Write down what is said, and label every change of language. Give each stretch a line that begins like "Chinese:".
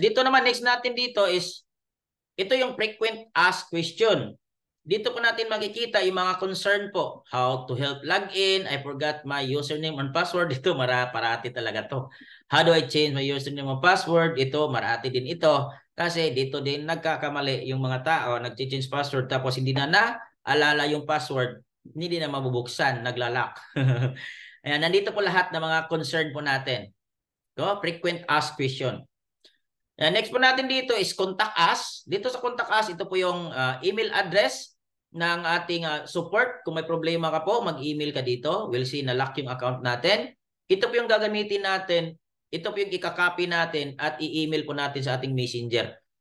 Filipino: Dito naman, next natin dito is, ito yung frequent asked question. Dito po natin makikita yung mga concern po. How to help login.
English: I forgot my username and password.
Filipino: Ito, parati talaga to.
English: How do I change my username and password?
Filipino: Ito, marati din ito. Kasi dito din nagkakamali yung mga tao. Nag-change password tapos hindi na naalala yung password. Hindi na mabubuksan. Naglalak. Ayan, nandito po lahat ng mga concern po natin. So, frequent asked question. Next po natin dito is contact us. Dito sa contact us, ito po yung email address ng ating support. Kung may problema ka po, mag-email ka dito. We'll see na lock yung account natin. Ito po yung gagamitin natin. Ito po yung ikakopy natin at i-email po natin sa ating messenger.